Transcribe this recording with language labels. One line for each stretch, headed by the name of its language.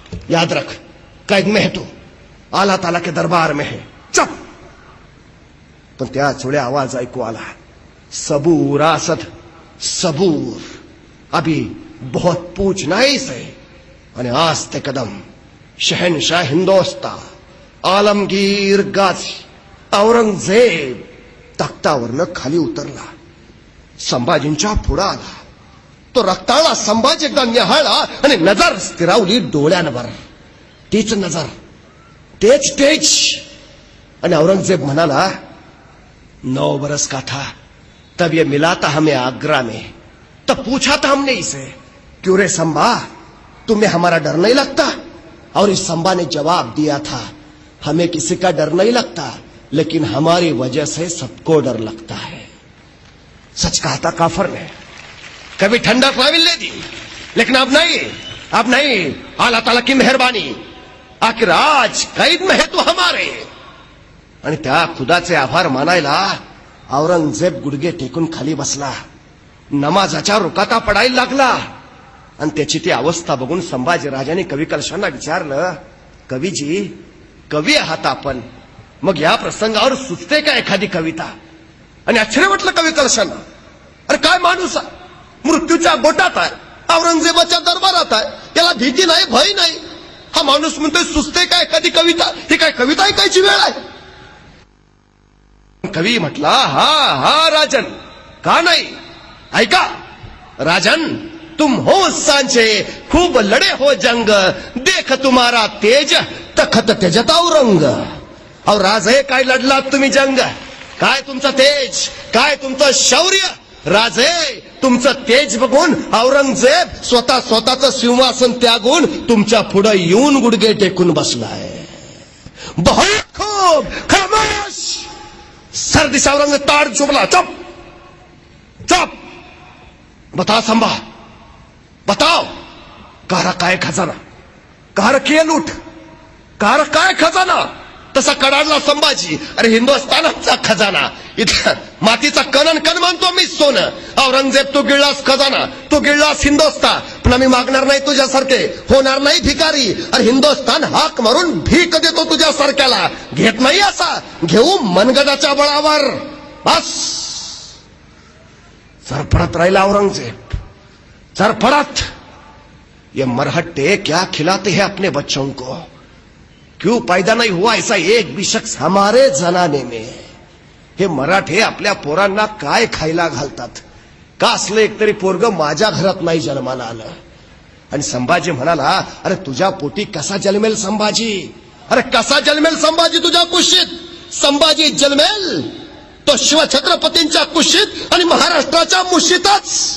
Hindi: याद रख, कैद में है तू, आला ताला के दरबार में है, चुप.
Marathi: पण त्याच वेळी आवाज ऐकू आला,
Hindi: सबूर असद सबूर, अभी बहुत पूछना है इसे.
Marathi: आणि आज ते कदम शहनशाह हिंदोस्ता आलमगीर गाझी औरंगजेब तख्तावरनं खाली उतरला, संभाजींच्या पुढे आला. तो रक्ताळा संभाजी एकदा निहाळला आणि नजर स्थिरावली डोळ्यांवर. तीच नजर, तेच तेज. आणि औरंगजेब म्हणाला,
Hindi: 9 बरस का था तब ये मिला था हमें आगरा में, तब पूछा था हमने इसे, क्यों रे संभा तुम्हें हमारा डर नहीं लगता? और इस संभा ने जवाब दिया था, हमें किसी का डर नहीं लगता, लेकिन हमारी वजह से सबको डर लगता है. सच कहा था काफर ने, कभी ठंडक पाविल ले दी, लेकिन अब नहीं, अब नहीं. अल्लाह ताला की मेहरबानी, आखिर आज कैद में है तू हमारे.
Marathi: आणि त्या खुदाचे आभार मानायला औरंगजेब गुडघे टेकून खाली बसला, नमाजाच्या रुकाता पडायला लागला. आणि त्याची ती अवस्था बघून संभाजी राजाने कवी कलशांना विचारलं, कवीजी, कवी आहात आपण, मग या प्रसंगावर सुचते का एखादी कविता? आणि आश्चर्य वाटलं कवी कलशांना. अरे काय माणूस आहे, मृत्यूच्या गोटात आहे, औरंगजेबाच्या दरबारात आहे, याला भीती नाही, भय नाही. हा माणूस म्हणतोय सुचते का एखादी कविता? ही काय कविता ऐकायची वेळ आहे? कवी म्हटला, हा हा राजन, का नाही, ऐका.
Hindi: राजन, तुम हो सांचे, खूब लड़े हो जंग, देख तुम्हारा तेज तखत तेजत औरंग.
Marathi: और राजे काय लढलात तुम्ही जंग, काय तुमचा तेज, काय तुमचं शौर्य, राजे, तुमचं तेज बघून औरंगजेब स्वतःचं सिंहासन त्यागून तुमच्या पुढे येऊन गुडघे टेकून बसलाय.
Hindi: बहुत खूब, खामोश. सर्दी से औरंगजेब ताड़ चुपला. चुप चुप. बताओ संभा, बताओ, कहा रखा है खजाना, कहा रखी है लूट, कहा रखा है खजाना.
Marathi: तसा कडाडला संभाजी. अरे हिंदुस्थानाचा खजाना, इथं मातीचा कण कण मानतो मी सोनं. औरंगजेब, तू गिळलास खजाना, तू गिळलास हिंदुस्थान, पण आम्ही मागणार नाही तुझ्यासारखे, होणार नाही भिकारी. अरे हिंदुस्थान हाक मारून भीक देतो तुझ्यासारख्याला. घेत नाही असा, घेऊ मनगडाच्या बळावर. बस. सरपडत राहिला औरंगजेब, सरपडत.
Hindi: ये मरहट्टे क्या खिलाते हैं अपने बच्चों को? क्यों पैदा नहीं हुआ ऐसा एक भी शख्स हमारे जनाने में?
Marathi: हे मराठे आपल्या पोरांना काय खायला घालतात? का असलं एकतरी पोरग माझ्या घरात नाही जन्माला आलं? आणि संभाजी म्हणाला, अरे तुझ्या पोटी कसा जन्मेल संभाजी? अरे कसा जन्मेल संभाजी तुझ्या कुशीत? संभाजी जन्मेल तो शिवछत्रपतींच्या कुशीत आणि महाराष्ट्राच्या मुशीतच.